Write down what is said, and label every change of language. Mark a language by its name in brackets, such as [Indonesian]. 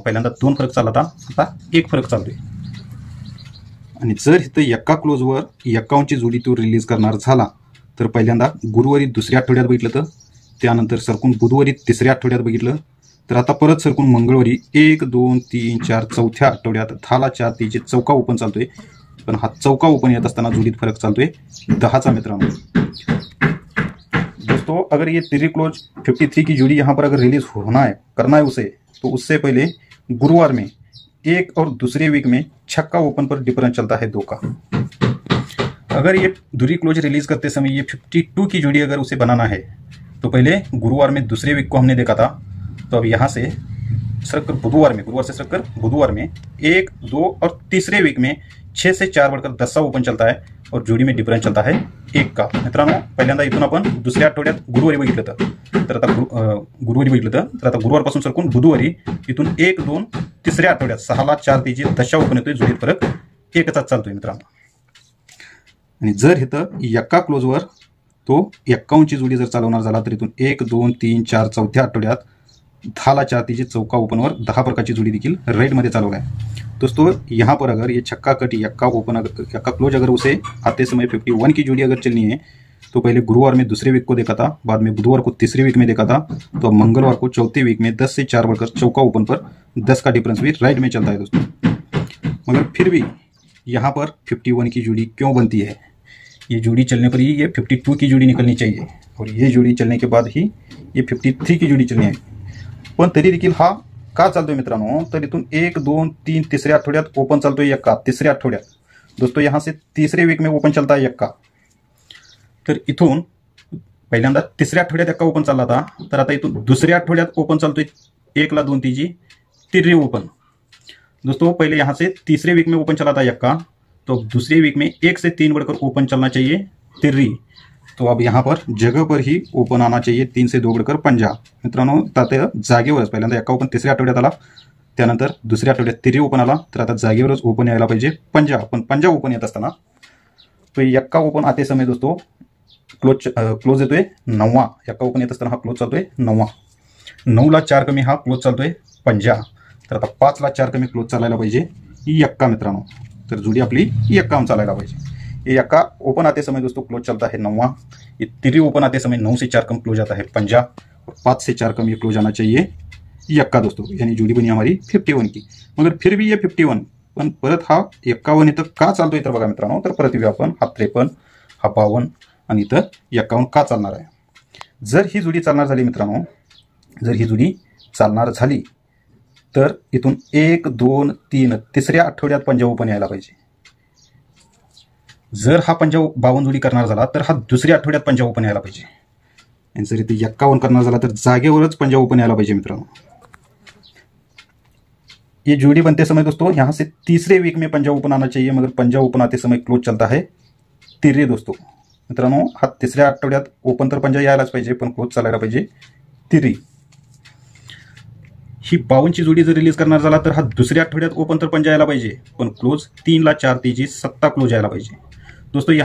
[Marathi] पहिल्यांदा 2 फरक चालला आता 1 फरक चालतोय. आणि जर इथं यक्का क्लोजवर 51 ची जोडी तो रिलीज करणार झाला तर पहिल्यांदा गुरुवारी दुसऱ्या आठवड्यात बघितलं तर त्यानंतर सरकून बुधवारी तिसऱ्या आठवड्यात बघितलं तर आता परत सरकून मंगळवारी 1 2 3 4 चौथ्या आठवड्यात 10 ला 4 तिची चौका ओपन चालतोय. पण हा चौका ओपन येत असताना जोडीत फरक चालतोय 10 चा मित्रांनो. [Hindi] दोस्तों अगर ये तिरी क्लोज 53 की जोड़ी यहाँ पर अगर रिलीज होना है करना है उसे, तो उससे पहले गुरुवार में 1 और दूसरे वीक में छक्का ओपन पर डिफरेंस चलता है 2 का. अगर ये दुरी क्लोज रिलीज करते समय ये 52 की जोड़ी अगर उसे बनाना है तो पहले गुरुवार में दूसरे वीक को हमने देखा था, तो अब यहाँ से सरककर बुधवार में, गुरुवार से सरककर बुधवार में 1 2 और तीसरे वीक में 6 से 4 बढ़कर 10 ओपन चलता है और जोड़ी में डिफरेंस चलता है 1 का. [Marathi] मित्रांनो पहिल्यांदा इथून आपण दुसऱ्या आठवड्यात गुरुवारी बघितलं तर आता गुरुवारी बघितलं तर आता गुरुवारपासून सरकून बुधवारी इथून 1 2 तिसऱ्या आठवड्यात 6 ला 4 तिची दशा ओपन येतोय, जोडीत फरक 1 चाच चालतोय मित्रांनो. आणि जर इथं यक्का क्लोजवर तो 51 ची जोडी जर चालवणार झाला तर इथून 1 2 3 4 चौथ्या आठवड्यात 10 ला 4 तिची चौका ओपनवर 10 प्रकारची जोड़ी देखील [Hindi] राइट में चालू है दोस्तों. यहाँ पर अगर ये छक्का कट यक्का ओपन यक्का क्लोज अगर उसे आते समय 51 की जोड़ी अगर चलनी है तो पहले गुरुवार में दूसरे वीक को देखा था, बाद में बुधवार को तीसरे वीक में देखा था, तो अब मंगलवार को चौथे वीक में 10 से 4 बढ़कर चौका ओपन पर 10 का डिफरेंस भी राइट में चलता है दोस्तों. मगर फिर भी यहाँ पर 51 की जोड़ी क्यों बनती है? ये जोड़ी चलने पर ही ये 52 की जोड़ी निकलनी चाहिए और ये जोड़ी चलने के बाद ही ये 53 की जोड़ी चलनी है. [Marathi] पण तरी देखील हा का चालतोय मित्रांनो, तर इथून 1 2 3 तिसऱ्या आठवड्यात ओपन चालतोय यक्का, तिसऱ्या आठवड्यात [Hindi] दोस्तों यहाँ से तीसरे वीक में ओपन चलता है यक्का। [Marathi] तर इथून पहिल्यांदा तिसऱ्या आठवड्यात यक्का ओपन चालला था, तर आता इथून दुसऱ्या आठवड्यात ओपन चलतोय 1 ला 2 तीजी तिर्री ओपन। [Hindi] दोस्तों पहले यहाँ से तीसरे वीक में ओपन चला था यक्का, तो दूसरे वीक में 1 से 3 बढ़कर ओपन चलना चाहिए तिर्री। तो अब यहाँ पर जगह पर ही ओपन आना चाहिए 3 से 2 बढ़कर पंजा। [Marathi] मित्रांनो आता जागेवरच पहिल्यांदा यक्का ओपन तिसऱ्या आठवड्यात आला, त्यानंतर दुसऱ्या आठवड्यात तिर्री ओपन आला, तर आता जागेवरच ओपन यायला पाहिजे पंजा। पण पंजा ओपन येत असताना तो यक्का ओपन [Hindi] आते समय दोस्तों [Marathi] क्लोज येतोय 9वा। यक्का ओपन येत असताना हा क्लोज चालतोय 9वा। 9 ला 4 कमी हा क्लोज चालतोय पंजा। तर आता 5 ला 4 कमी क्लोज चालायला पाहिजे यक्का मित्रांनो। तर जोड़ी अपनी यक्का चालायला पाहिजे। [Hindi] ये यक्का ओपन आते समय दोस्तों क्लोज चलता है 9वा। ये तिर्री ओपन आते समय 9 से 4 कम क्लोज आता है पंजा, और 5 से 4 कम ये क्लोज आना चाहिए यक्का दोस्तों। यानी जोड़ी बनी हमारी 51 की। मगर फिर भी ये 51 [Marathi] पण परत हा 51 इथं का चालतोय तर बघा मित्रांनो, तर परत येऊया आपण हा 53 हा 52 आणि इथं 51 का चालणार आहे। जर ही जोडी चालणार झाली मित्रांनो, जर ही जोडी चालणार झाली तर इथून 1 2 3 तिसऱ्या आठवड्यात पंजा ओपन यायला पाहिजे। जर हा पंजा 52 जोडी करणार झाला तर हा दुसऱ्या आठवड्यात पंजा ओपन यायला पाहिजे। आणि जर इथे 51 करणार झाला तर जागेवरच पंजा ओपन यायला पाहिजे मित्रांनो। [Hindi] ये जोड़ी बनते समय दोस्तों यहाँ से तीसरे वीक में पंजा ओपन आना चाहिए, मगर पंजा ओपन आते समय क्लोज चलता है तिर्री दोस्तों। [Marathi] मित्रांनो हा तिसऱ्या आठवड्यात ओपन तर पंजा यायलाच पाहिजे, पण क्लोज चालायला पाहिजे तिर्री। ही 52 ची जोड़ी जर रिलीज करणार झाला तर हा दुसऱ्या आठवड्यात ओपन तर पंजा यायला पाहिजे, पण क्लोज 3 ला 4 तीजी 7 क्लोज यायला पाहिजे दोस्तों।